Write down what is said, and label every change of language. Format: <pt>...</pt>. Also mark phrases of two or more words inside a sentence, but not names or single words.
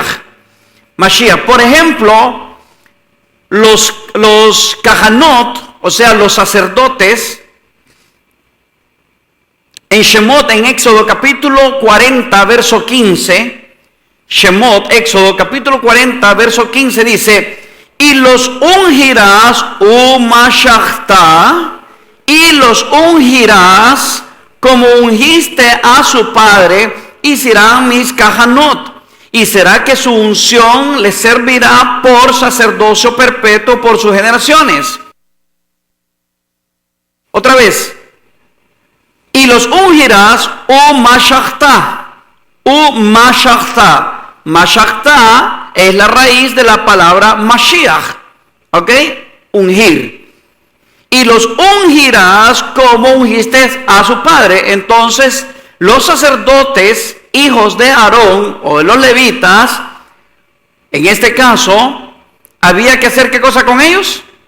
<es>Mashiach, por ejemplo, los kahanot, o sea, los sacerdotes, en Shemot, en Éxodo capítulo 40, verso 15, Shemot, Éxodo capítulo 40, verso 15 dice: y los ungirás, umashachta, y los ungirás como ungiste a su padre, y serán mis kahanot. Y será que su unción les servirá por sacerdocio perpetuo por sus generaciones. Otra vez. Y los ungirás,</es> <he>ומשחת, ומשחת.</he> <es>Mashachta es la raíz de la palabra Mashiach, ¿ok? Ungir. Y los ungirás como ungiste a su padre. Entonces, los sacerdotes, hijos de Aarón o de los levitas, en este caso, había que hacer ¿qué cosa con ellos?</es>